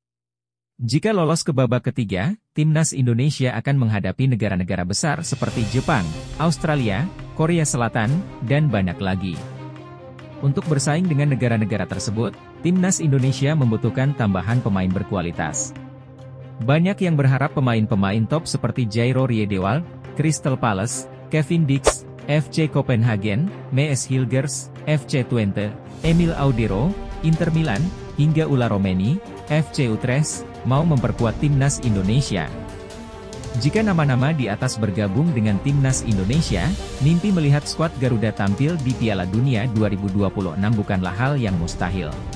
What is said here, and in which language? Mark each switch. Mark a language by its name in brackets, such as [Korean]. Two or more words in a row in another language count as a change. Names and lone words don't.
[Indonesian] Jika lolos ke babak ketiga, Timnas Indonesia akan menghadapi negara-negara besar seperti Jepang, Australia, Korea Selatan, dan banyak lagi. Untuk bersaing dengan negara-negara tersebut, Timnas Indonesia membutuhkan tambahan pemain berkualitas. Banyak yang berharap pemain-pemain top seperti Jairo Riedewald, Crystal Palace, Kevin Dix, FC Copenhagen, Mees Hilgers, FC Twente, Emil Audero, Inter Milan, hingga Ula Romeni, FC Utrecht, mau memperkuat Timnas Indonesia. Jika nama-nama di atas bergabung dengan Timnas Indonesia, mimpi melihat skuad Garuda tampil di Piala Dunia 2026 bukanlah hal yang mustahil.